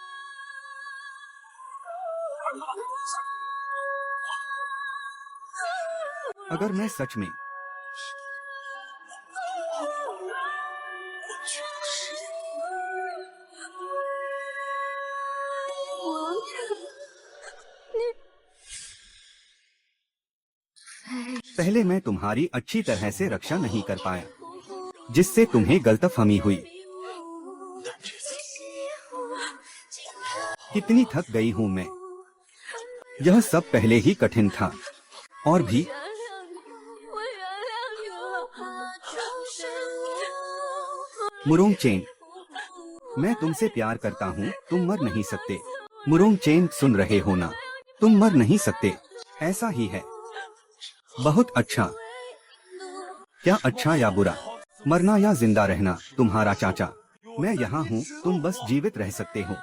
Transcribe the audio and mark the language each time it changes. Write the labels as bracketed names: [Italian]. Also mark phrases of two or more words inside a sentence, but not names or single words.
[Hindi] अगर मैं सच में पहले मैं तुम्हारी अच्छी तरह से रक्षा नहीं कर पाया, जिससे तुम्हें गलतफहमी हुई। कितनी थक गई हूँ मैं। यह सब पहले ही कठिन था। और भी [Chinese] 原谅你，我原谅你了。 [Hindi] मुरोंग चेन, मैं तुमसे प्यार करता हूँ। तुम मर नहीं सकते। मुरोंग चेन, सुन रहे हो ना? तुम मर नहीं सकते। ऐसा ही है। बहुत अच्छा। क्या अच्छा या बुरा? मरना या जिंदा रहना तुम्हारा चाचा। मैं यहाँ हूँ, तुम बस जीवित रह सकते हो।